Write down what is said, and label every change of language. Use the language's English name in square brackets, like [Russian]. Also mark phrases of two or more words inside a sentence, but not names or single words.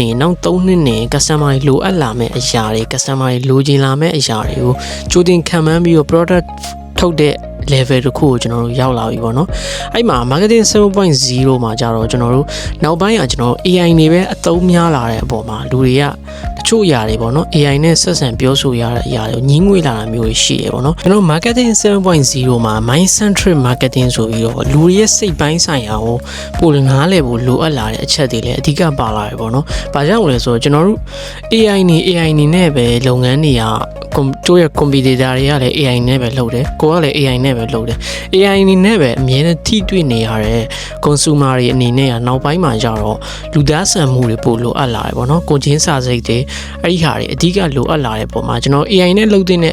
[Burmese] နေနောက်3နှစ်နေ customer တွေလိုအပ်လာမယ့်အရာတွေ customer တွေလိုချင်လာမယ့်အရာတွေကိုကြိုတင်ခံမှန်းပြီးတော့ product ထုတ်တဲ့ level တစ်ခုကိုကျွန်တော်တို့ရောက်လာပြီပေါ့နော်အဲ့မှာ marketing 7.0 မှာကြတော့ကျွန်တော်တို့နောက်ပိုင်းကကျွန်တော်တို့ AI နေပဲအသုံးများလာတဲ့အပေါ်မှာလူတွေကတချို့အရာတွေပေါ့နော် AI နဲ့ဆက်ဆံပြောဆိုရတဲ့အရာ တွေညှင်းငွေလာတာမျိုးတွေရှိရပေါ့နော်ကျွန်တော် marketing 7.0 မှာ [English] mind centric marketing [Burmese] ဆိုပြီးတော့လူတွေရဲ့စိတ်ပိုင်းဆိုင်ရာ ကိုပိုနားလည်ဖို့လိုအပ်လာတဲ့အချက်တွေလည်းအဓိကပါလာတယ်ပေါ့နော်။ဘာကြောင့်လဲဆိုတော့ကျွန်တော်တို့ AI နေနဲ့ပဲလုပ်ငန်းတွေကတို့ရဲ့ computer တွေကလည်း AI နဲ့ပဲလုပ်တယ်။ကိုကလည်း AI နဲ့ပဲလုပ်တယ်။ AI အနေနဲ့ပဲအမြဲတမ်းထိတွေ့နေရတဲ့ consumer တွေအနေနဲ့ကနောက်ပိုင်းမှာကြတော့လူသားဆန်မှုတွေပိုလိုအပ်လာတယ်ပေါ့နော်။ကိုချင်းစာစိတ်တွေအဲ့ဒီဟာတွေအဓိကလိုအပ်လာတဲ့ပုံမှာကျွန်တော် AI နဲ့လုပ်တဲ့